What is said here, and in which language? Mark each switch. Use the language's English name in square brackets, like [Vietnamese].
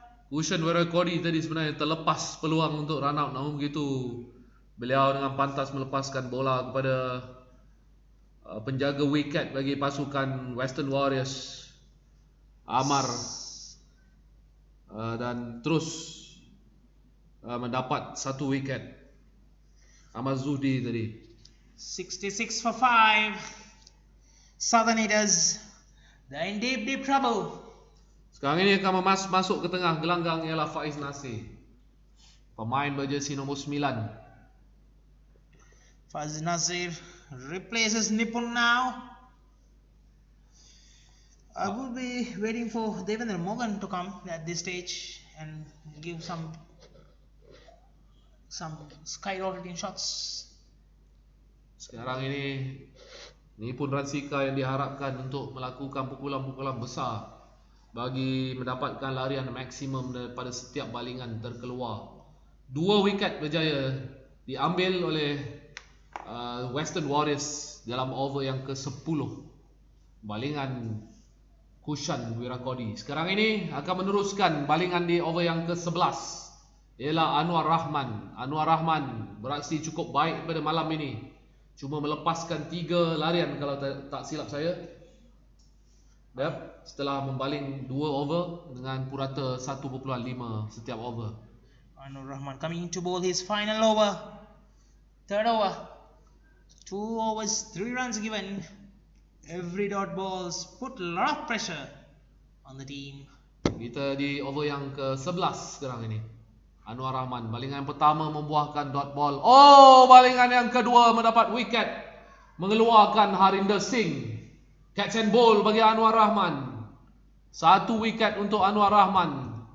[Malay] Cushion Wirakodi tadi sebenarnya terlepas peluang untuk run out, namun begitu beliau dengan pantas melepaskan bola kepada penjaga wiket bagi pasukan Western Warriors, Amar, dan terus mendapat satu wiket. Ahmad Zuhdi tadi. [English] 66 for 5. Southern Eaters, they're in deep trouble. [Malay] Sekarang ini akan masuk ke tengah gelanggang ialah Faiz Nasir, pemain berjersey nombor 9. [English] Faiz Nasir replaces Nippon now. I will be waiting for Devendra Morgan to come at this stage and give some skyrocketing shots. [Malay] Sekarang ini Nippon Ransika yang diharapkan untuk melakukan pukulan-pukulan besar bagi mendapatkan larian maksimum daripada setiap balingan terkeluar. 2 wiket berjaya diambil oleh Western Warriors dalam over yang ke-10. Balingan Kushan Wirakodi. Sekarang ini akan meneruskan balingan di over yang ke-11 ialah Anwar Rahman. Anwar Rahman beraksi cukup baik pada malam ini. Cuma melepaskan 3 larian kalau tak silap saya. Setelah membaling 2 over dengan purata 1.5 setiap over. [English] Anwar Rahman coming to bowl his final over. Third over. 2 overs, 3 runs given. Every dot balls put a lot of pressure on the team. [Malay] Kita di over yang ke-11 sekarang ini. Anwar Rahman, balingan yang pertama membuahkan dot ball. Oh, balingan yang kedua mendapat wiket, mengeluarkan Harinder Singh. Catch and ball bagi Anwar Rahman. 1 wiket untuk Anwar Rahman.